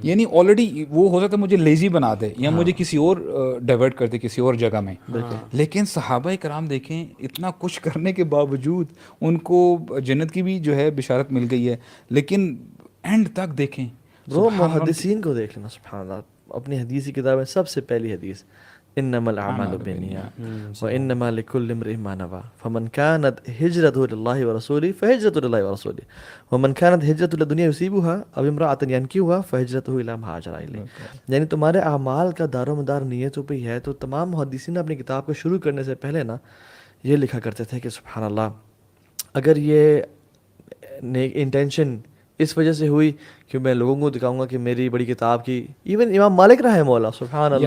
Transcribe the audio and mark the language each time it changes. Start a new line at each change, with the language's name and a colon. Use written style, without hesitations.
Urdu: یعنی آلریڈی وہ ہو سکتا ہے مجھے لیزی بنا دے یا مجھے کسی اور ڈائیورٹ کر دے کسی اور جگہ میں. لیکن صحابہ کرام دیکھیں اتنا کچھ کرنے کے باوجود ان کو جنت کی بھی جو ہے بشارت مل گئی ہے، لیکن اینڈ تک دیکھیں وہ محدثین کو دیکھ لینا سبحان اللہ. اپنی حدیث کی کتاب میں سب سے پہلی حدیث
Arabic: انما الاعمال بالنیات وانما لكل امرئ ما نوى فمن كانت هجرته لله ورسوله فهجرته لله ورسوله ومن كانت هجرته لدنيا يصيبها او امرأة ينكحها فهجرته الى ما هاجر اليه.
Urdu: یعنی تمہارے اعمال کا دار و مدار نیتوں پہ ہی ہے. تو تمام محدثین اپنی کتاب کو شروع کرنے سے پہلے نا یہ لکھا کرتے تھے کہ سبحان اللہ اگر یہ نیک انٹینشن اس وجہ سے ہوئی کہ میں لوگوں کو دکھاؤں گا کہ میری بڑی کتاب کی، ایون امام مالک رحمہ اللہ سبحان اللہ.